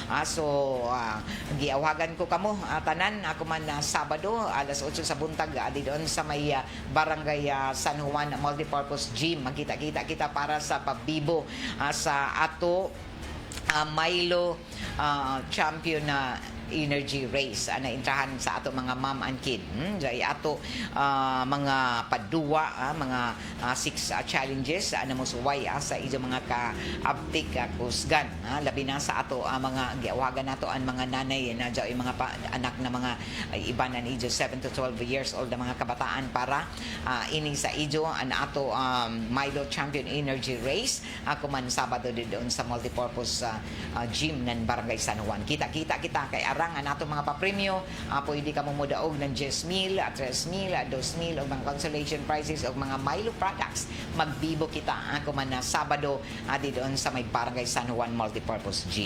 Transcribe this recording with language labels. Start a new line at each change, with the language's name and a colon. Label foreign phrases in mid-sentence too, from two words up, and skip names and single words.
Cebuano: giawagan ko kamo tanan ako man Sabado alas 8 sa buntag doon sa may barangay San Juan Multipurpose Gym magkita-kita kita para sa pabibo sa ato Milo champion na energy race na intrahan sa ato mga
English: mom and kid
Cebuano: dai ato mga paduwa mga 6 challenges na mosuway sa ijo mga ka-abtik kusgan labi na sa ato mga giawagan nato ang mga nanay na dai mga anak na mga iba na ijo
English: 7 to 12 years old
Cebuano: na mga kabataan para ini sa ijo an ato Milo Champion Energy Race ako man Sabado doon sa multipurpose gym ng Barangay San Juan. Kita-kita kita kay arangan nato mga papremyo pwede ka mo mudaog ng 10,000 at 3,000 2,000 o mga
English: consolation prizes
Cebuano: o mga Milo products magbibo kita ako man na Sabado doon sa may Barangay San Juan Multipurpose Gym.